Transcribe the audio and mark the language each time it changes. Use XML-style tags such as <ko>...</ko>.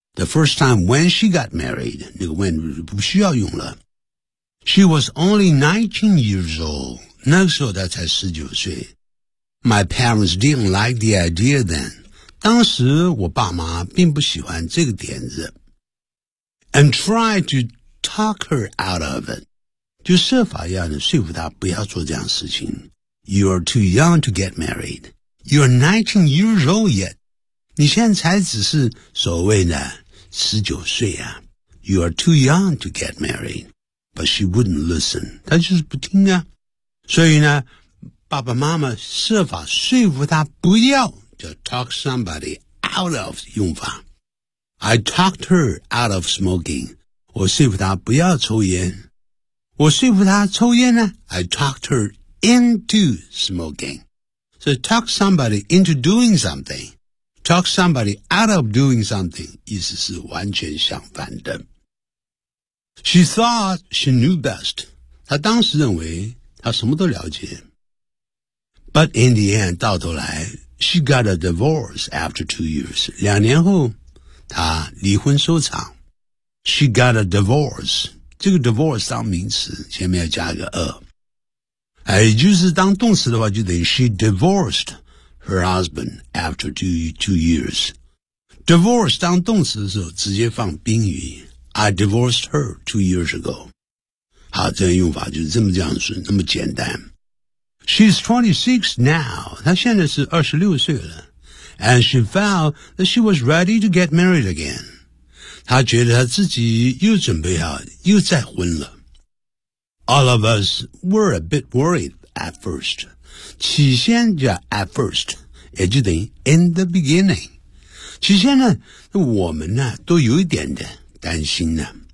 <en>The first time when she got married,</en> <zh>那个 when 不需要用了。</zh> <en>She was only 19 years old,</en> <zh>那个时候她才19岁。</zh> <en>My parents didn't like the idea then.</en> <zh>当时我爸妈并不喜欢这个点子。</zh> <en>And try to talk her out of it.</en> <zh>就设法要你说服她不要做这样的事情。</zh> <en>You are too young to get married. You are 19 years old yet.</en> <zh>你现在才只是所谓的19岁啊。</zh> <en>You are too young to get married. But she wouldn't listen.</en> <zh>她就是不听啊。所以呢爸爸妈妈设法说服她不要就</zh> <en>talk somebody out of</en> <zh>用法。</zh> <en>I talked her out of smoking.</en> <zh>我说服她不要抽烟。我说服她抽烟呢 ,</zh> <en>I talked her into smoking. So talk somebody into doing something. Talk somebody out of doing something,</en> <zh>意思是完全相反的。</zh> <en>She thought she knew best.</en> <zh>她当时认为她什么都了解。</zh> <en>But in the end,</en> <zh>到头来</zh> <en>,she got a divorce after 2 years.</en> <zh>两年后她离婚收场。</zh> <en>She got a divorce.</en> <zh>这个 divorce 当名词前面要加一个 a。也就是当动词的话就等于</zh> <en>she divorced her husband after two years.</en> <zh>Divorce 当动词的时候直接放宾语。</zh> <en>I divorced her 2 years ago.</en> <zh>好，这样用法就是这么这样子，那么简单。</zh> <en>She's 26 now.</en> <zh>她现在是26岁了。</zh> <en>And she found that she was ready to get married again.</en> <zh>她觉得她自己又准备好又再婚了。</zh> <en>All of us were a bit worried at first.</en> <zh>起先就</zh> <en>at first,</en> <zh>也就等于</zh> <en>in the beginning.</en> <zh>起先呢我们呢都有一点的担心呢。</zh>